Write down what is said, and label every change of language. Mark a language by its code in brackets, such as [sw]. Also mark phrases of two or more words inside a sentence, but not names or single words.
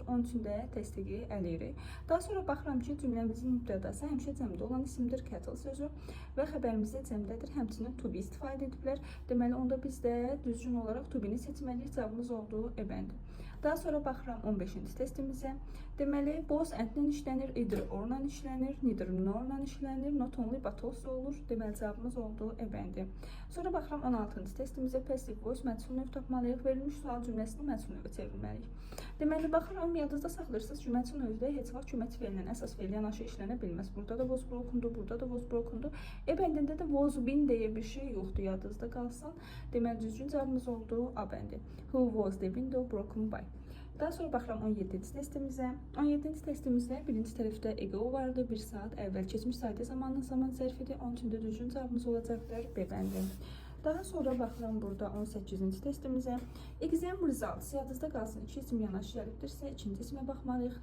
[az] Onun üçün də təsdiqi ələyirik. Daha sonra baxıram ki, cümləmizin mübtədası həmişə cəmdə olan isimdir, cattle sözü və xəbərimizdə cəmdədir. Həmçinin [en] to be [az] istifadə ediblər. Deməli, onda biz də düzgün olaraq [en] to be- [az] ni seçməliyik. Cavabımız olduğu E-bəndi. Daha sonra baxıram 15-ci testimizə. Deməli, [en] both and- [az] lə işlənir, [en] either or- [az] la işlənir, [en] neither nor- [az] la işlənir, [en] not only but also olur. [az] Deməli, cavabımız olduğu E-bəndi. Sonra baxıram 16-cı testimizə. [en] Passive voice [az] məchul növ tapmalıyıq. Verilmiş sual cümləsini məchul növə çevirməliyik. Deməli, baxıram, yadınızda saxlayırsınız ki, məchul növdə heç vaxt köməkçi feillə əsas feil yanaşı işlənə bilməz. Burada da [en] was brokendur, [az] burada da [en] was brokendur. [az] E-bəndində də [en] was been [az] deyə bir şey yoxdur, yadınızda qalsın. Deməli, düzgün cavabımız olduğu A-bəndi. [en] Who was the window broken by? [az] Daha sonra baxıram 17-ci testimizə. 17-ci testimizdə birinci tərəfdə ego vardı. 1 saat əvvəl keçmiş sayda zamanın zaman zərfidir. Onun üçün də düzgün cavabımız olacaqdır B-bəndi. Daha sonra baxıram burada 18-ci testimizə. [en] Exam results. [az] Yadınızda qalsın, 2 isim yanaşı gəlibdirsə, ikinci ismə baxmalıyıq.